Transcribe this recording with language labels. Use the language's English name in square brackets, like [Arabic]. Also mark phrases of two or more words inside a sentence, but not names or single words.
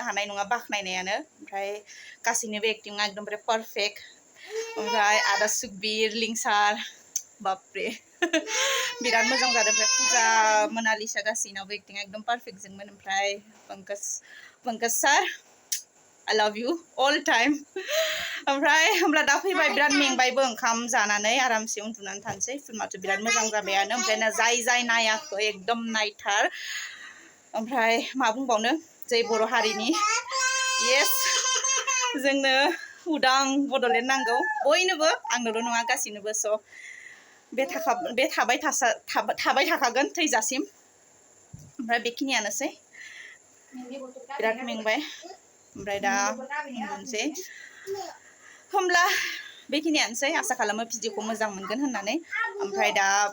[Bodo] हानाय नङा बाखनायनायानो ओमफ्राय गासैनिबो एक्टिंआ एकदमबारे पारफेक्ट ओमफ्राय आदा सुकबिर लिंसार बापरे बिराद मोजां जादों ओमफ्राय फुजा मोनालिसा गासैनावबो एक्टिंआ एकदम पारफेक्ट जोंमोन ओमफ्राय पंकज सार [English] I love you all time [Bodo] ओमफ्राय होमब्ला दा फैबाय बिराद मेंबायबो ओंखाम जानानै आरामसे उन्दुनानै थानोसै फिल्माथ' बिराद मोजां जाबायानो ओमफ्राय जाय नायाखै एकदम नायथार ओमफ्राय मा बुंबावनो जै बर' हारिनि येस जोंनो उदां बड'लेण्ड नांगौ बयनोबो आंनोल' नङा गासैनोबो स' बे थाबाय थाखागोन थैजासिम ओमफ्राय बेखिनियानोसै बिराद मेंबाय ओमफ्राय दा उन्दुनोसै होमब्ला बेखिनियानोसै आसा खालामो भिडिअखौ मोजां मोनगोन होननानै ओमफ्राय दा